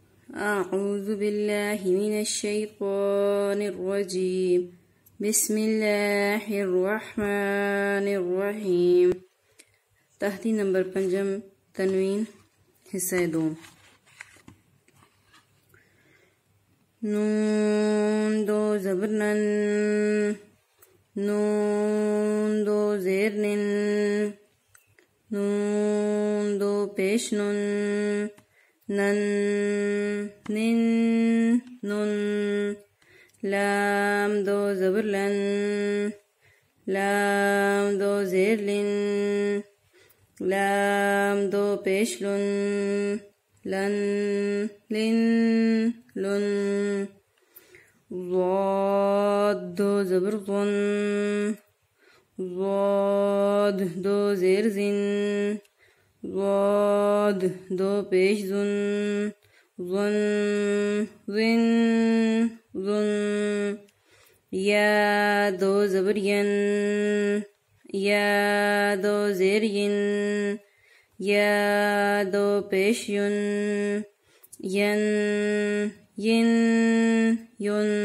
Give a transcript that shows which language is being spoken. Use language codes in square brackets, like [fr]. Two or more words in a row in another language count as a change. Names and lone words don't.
[ar] أعوذ بالله من الشيطان الرجيم بسم الله الرحمن الرحيم [ur] تختی نمبر 5 تنوین حصہ 2 نون دو زبر نَن نون دو زیر نِن نون دو پیش نُن نَن نِن نُن لام دو زبر لَن لام دو زیر لِن لام دو پیش لُن لَن لِن لُن ضاد دو زبر ضُن ضاد دو زیر ضِن ضاد دو پیش ضُن ضُن ضِن ضُن یا دو زبر یَن یا دو زیر یِن یا دو پیش یُن یَن یِن یُن